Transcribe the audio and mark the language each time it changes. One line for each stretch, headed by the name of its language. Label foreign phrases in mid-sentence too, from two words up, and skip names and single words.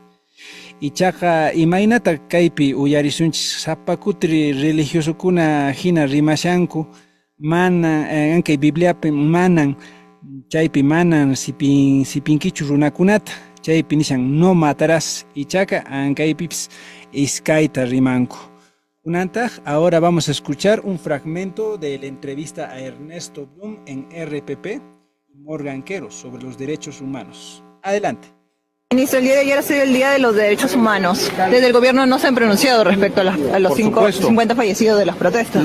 Quechua: Ichaqa imaynata kaypi uyarisunchis sapakutri religiosukuna hina rimashanku, mana ankay Bibliapi manan chaypi manan sipinkichu runakunata, chaypi nishan
Spanish: no matarás,
Quechua: ichaqa ankaypipas iskayta rimanku. Kunantaq,
Spanish: ahora vamos a escuchar un fragmento de la entrevista a Ernesto Blum en RPP Morgan Quero sobre los derechos humanos. Adelante. Ministro, el día de ayer ha sido el Día de los Derechos Humanos. Desde el gobierno no se han pronunciado respecto a los 50 fallecidos de las protestas.